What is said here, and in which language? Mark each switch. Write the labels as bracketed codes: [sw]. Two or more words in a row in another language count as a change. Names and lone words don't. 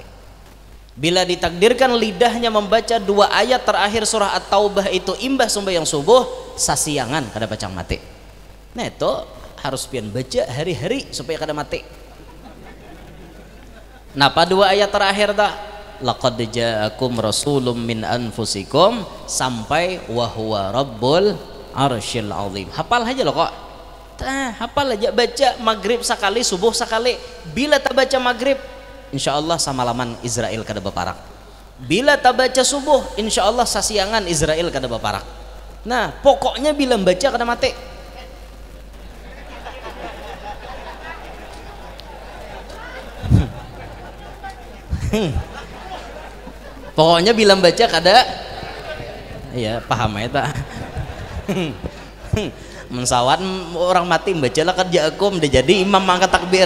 [bjn] Bila ditakdirkan lidahnya membaca 2 ayat terakhir surah At-Taubah itu imbah sembahyang subuh sasiangan kada pacang mati. Nah itu harus pian baca hari-hari supaya kada mati. Napa 2 ayat terakhir tak? [ar] لقد جاءكم رسول من أنفسكم sampai وهو رب العرش العظيم. [bjn] Hafal aja loh kok. Hafal aja, baca maghrib sekali, subuh sekali. Bila tak baca maghrib insyaallah samalaman Israel kada baparak. Bila tak baca subuh insyaallah sasiangan Israel kada baparak. Nah pokoknya bila baca kada mati. Pokoknya bila baca kada ya paham ya tak mensawat orang mati baca lah kerja aku udah jadi imam angkat takbir.